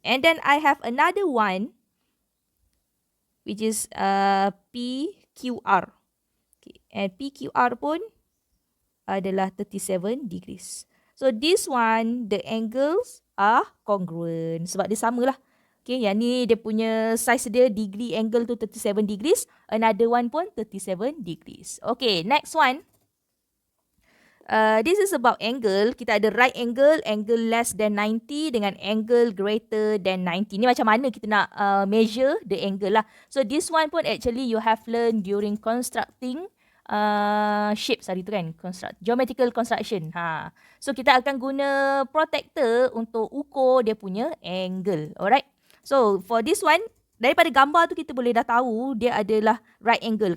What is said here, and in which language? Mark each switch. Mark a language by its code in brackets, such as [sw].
[en] And then I have another one which is PQR. [ms] Okay, and PQR pun adalah 37 degrees. [en] So this one, the angles are congruent. [ms] Sebab dia samalah. Okay, yang ni dia punya size dia, degree angle tu 37 degrees. [en] Another one pun 37 degrees. Okay, next one. This is about angle. [ms] Kita ada [en] right angle, angle less than 90 dengan angle greater than 90. [ms] Ni macam mana kita nak [en] measure the angle [ms] lah. [en] So this one pun actually you have learned during constructing shapes [ms] hari tu kan. [en] Geometrical construction. [ms] So kita akan guna protector untuk ukur dia punya angle. [en] Alright. So for this one, [ms] daripada gambar tu kita boleh dah tahu dia adalah right angle.